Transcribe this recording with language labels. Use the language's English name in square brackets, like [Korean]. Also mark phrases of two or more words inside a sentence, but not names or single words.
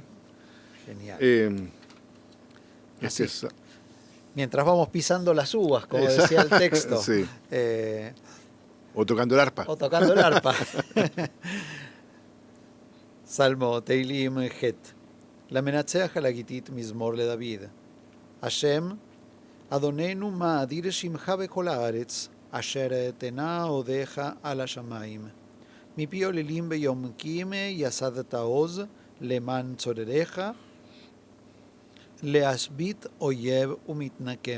[Spanish] Genial. Mientras vamos pisando las uvas, como decía el texto. Sí. O tocando el arpa. Salmo [Hebrew] תהלים ח. למנצח על הגתית מזמור לדוד. השם, אדונינו מה אדיר שמך בכל הארץ, אשר תנה הודך על השמים. מפי עוללים ביומקים יסדת עוז למען צורריך, להשבית אויב ומתנקם.